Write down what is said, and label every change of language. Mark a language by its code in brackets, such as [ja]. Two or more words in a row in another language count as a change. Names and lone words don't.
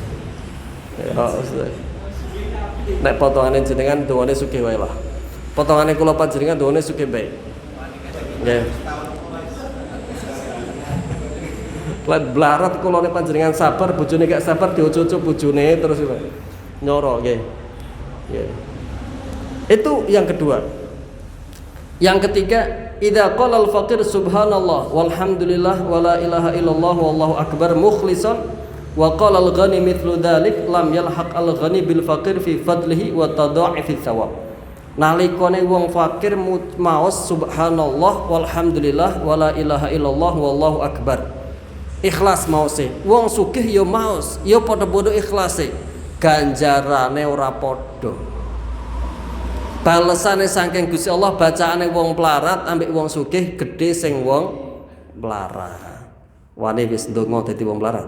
[jv] Nek potongane jenengan dongane sugih wae lah. Potongane kula panjenengan dongane sugih bae. Nggih. Lan blarat kula nek panjenengan sabar, bojone gak sabar dioco-oco bojone terus nyoro nggih. Nggih. [id] Itu yang kedua. Yang ketiga, [ar] إذا قال الفقير سبحان الله والحمد لله ولا إله إلا الله والله أكبر مخلصا وقال الغني مثل ذلك لم يلحق الغني بالفقير في فضله وتضاعف الثواب. [jv] Nalikane wong fakir maos [ar] سبحان الله والحمد لله ولا إله إلا الله والله أكبر. [jv] Ikhlas maose. Wong sugih ya maos, ya padha-padha ikhlase. Ganjarane ora padha. Balesane saking Gusti Allah bacaane wong pelarat ambek wong sugih gedhe sing wong melarat. Wani wis ndonga dadi wong melarat.